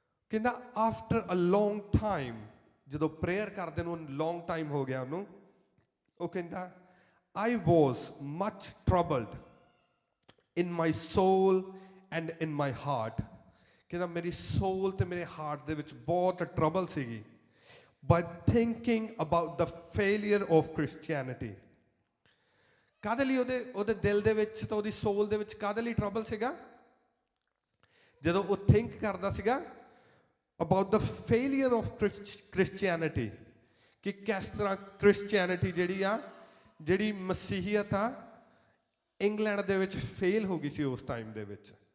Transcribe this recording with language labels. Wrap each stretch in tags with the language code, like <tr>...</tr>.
<pa>ਕਹਿੰਦਾ after a long time, ਜਦੋਂ prayer ਕਰਦੇ ਨੂੰ ਲੌਂਗ ਟਾਈਮ ਹੋ ਗਿਆ ਉਹਨੂੰ, ਉਹ ਕਹਿੰਦਾ</pa> <en>I was much troubled in my soul and in my heart.</en> <pa>ਕਹਿੰਦਾ ਮੇਰੀ ਸੋਲ ਤੇ ਮੇਰੇ ਹਾਰਟ ਦੇ ਵਿੱਚ ਬਹੁਤ ਟਰਬਲ ਸੀਗੀ।</pa> <en>By thinking about the failure of Christianity.</en> <pa>ਕਾਹਦੇ ਲਈ ਉਹਦੇ ਦਿਲ ਦੇ ਵਿੱਚ ਤਾਂ ਉਹਦੀ ਸੋਲ ਦੇ ਵਿੱਚ ਕਾਹਦੇ ਲਈ ਟਰਬਲ ਸੀਗਾ? ਜਦੋਂ ਉਹ ਥਿੰਕ ਕਰਦਾ ਸੀਗਾ</pa> <en>about the failure of Christianity,</en> <pa>ਕਿ ਕਿਸ ਤਰ੍ਹਾਂ ਕ੍ਰਿਸਚੀਅਨਿਟੀ ਜਿਹੜੀ ਮਸੀਹੀਅਤ ਆ, ਇੰਗਲੈਂਡ ਦੇ ਵਿੱਚ ਫੇਲ ਹੋ ਗਈ ਸੀ ਉਸ ਟਾਈਮ ਦੇ ਵਿੱਚ।</pa>